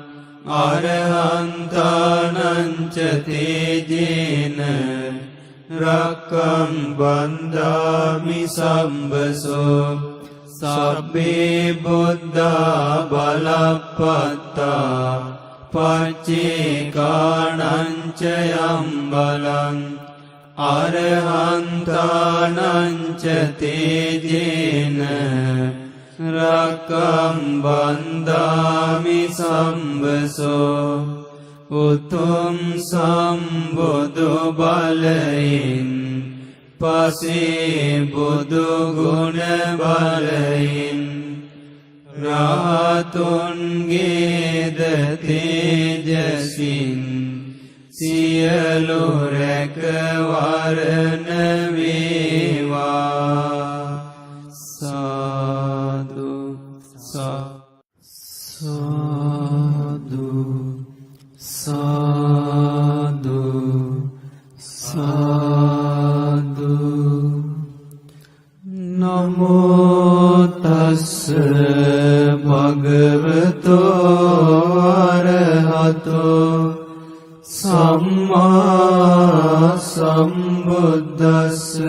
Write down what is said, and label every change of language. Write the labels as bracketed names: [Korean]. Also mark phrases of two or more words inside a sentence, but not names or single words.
[Pali] अरहन्तानं च तेजेन रक्षं वन्दामि शम्भसो सब्बे बुद्धा बलपत्ता पच्चेकानं च यम्बलं අරහන්තානංච තේජේන රක්කම් බන්ධාමි සම්බසෝ [Sinhala] උතුම් සම්බුදු බලයෙන් පසේ බුදු ගුණ බලයෙන් රාතුන්ගේද තේජසින් සියලු රැකවරණ වේවා. සාදු සාදු සාදු සාදු. [Pali] නමෝ තස්ස භගවතෝ අරහතෝ සම්මා සම්බුද්දස්ස.